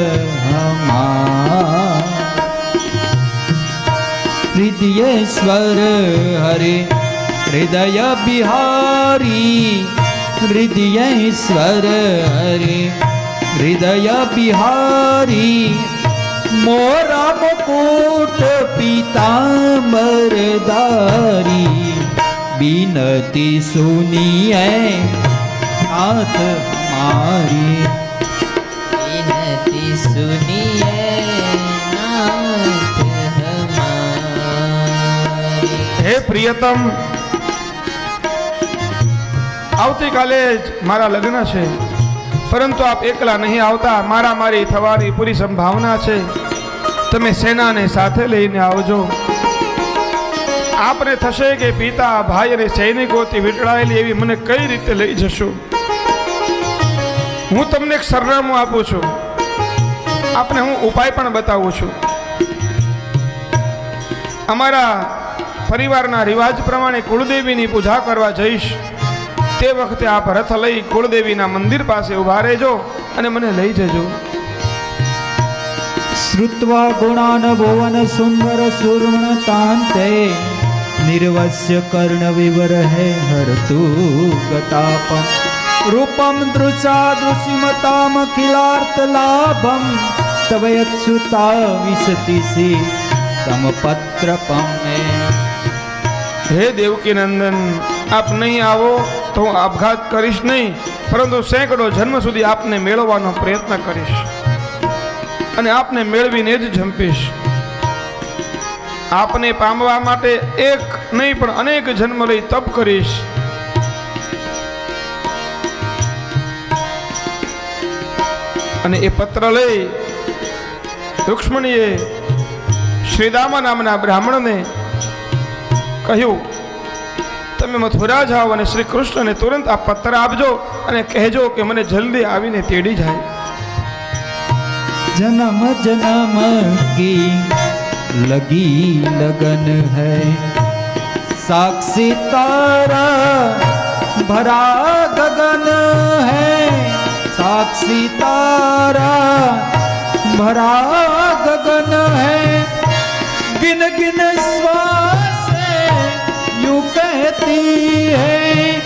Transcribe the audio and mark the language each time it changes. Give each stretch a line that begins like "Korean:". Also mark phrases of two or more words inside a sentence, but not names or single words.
Hindi: हमारी, हृदयेश्वर हरे हृदय बिहारी, हृदयेश्वर हरे हृदय बिहारी, मोरा मुकुट पीतांबरधारी, बिनती सुनिए नाथ हमारी, बिनती सुनिए नाथ हमारी।
Gujarati: હે પ્રિયતમ, આવતીકાલે જ મારા લગ્ન છે, પરંતુ આપ એકલા નહીં આવતા. મારા મારી થવાની પૂરી સંભાવના છે. તમે સેનાને સાથે લઈને આવજો. આપને થશે કે પિતા ભાઈ અને સૈનિકોથી વીંટળાયેલી એવી મને કઈ રીતે લઈ જશો. હું તમને એક સરનામું આપું છું. આપને હું ઉપાય પણ બતાવું છું. અમારા પરિવારના રિવાજ પ્રમાણે કુળદેવીની પૂજા કરવા જઈશ. તે વખતે આપ રથ લઈ કુળદેવીના મંદિર પાસે ઉભા રહેજો અને મને લઈ જજો.
Sanskrit: श्रुत्वा गुणान् भुवन सुंदर सुर्ण तांते, निर्वस्य कर्ण विवरहे हरतु गतापम, रूपम दृशा दृशिमताम खिलार्थ लाभम, तव यत्सुता विशति से तम पत्र पमे.
Gujarati: હે દેવકી નંદન, આપ નહીં આવો તો હું આપઘાત કરીશ નહીં, પરંતુ સેંકડો જન્મ સુધી આપને મેળવવાનો પ્રયત્ન કરીશ. અને આપને મેળવીને જ જંપીશ. આપને પામવા માટે એક નહીં પણ અનેક જન્મ લઈ તપ કરીશ. અને એ પત્ર લઈ રૂક્ષ્મણીએ શ્રીદામા નામના બ્રાહ્મણને કહ્યું, તમે મથુરા જાઓ અને શ્રી કૃષ્ણને તુરંત આ પત્ર આપજો અને કહેજો કે મને જલ્દી આવીને તેડી જાય.
Hindi: जन्म जन्म की लगी लगन है, साक्षी तारा भरा गगन है, साक्षी तारा भरा गगन है, गिन गिन श्वास यूं कहती है,